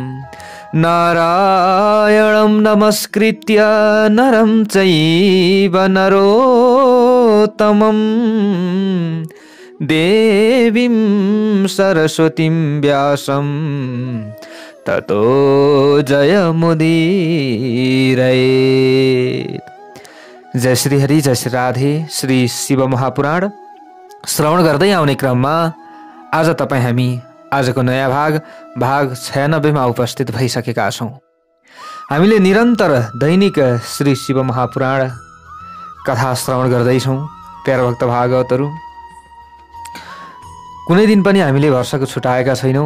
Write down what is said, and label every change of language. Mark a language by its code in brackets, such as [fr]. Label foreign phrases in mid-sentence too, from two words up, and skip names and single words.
[sa] नारायणं नमस्कृत्य नरं चैव नरोत्तमं देवीं सरस्वतीं व्यासं ततो जयमुदीरयेत्। [ne] जय श्री हरि, जय श्री राधे। श्री शिव महापुराण श्रवण गर्दै आउने क्रममा आज तपाईँ हामी आजको नयाँ भाग 96 मा उपस्थित भइसकेका छौँ। हामीले निरन्तर दैनिक श्री शिव महापुराण कथा श्रवण गर्दैछौँ। प्यारा भक्त भागवतहरू, कुनै दिन पनि हामीले भर्सको छुटाएका छैनौँ।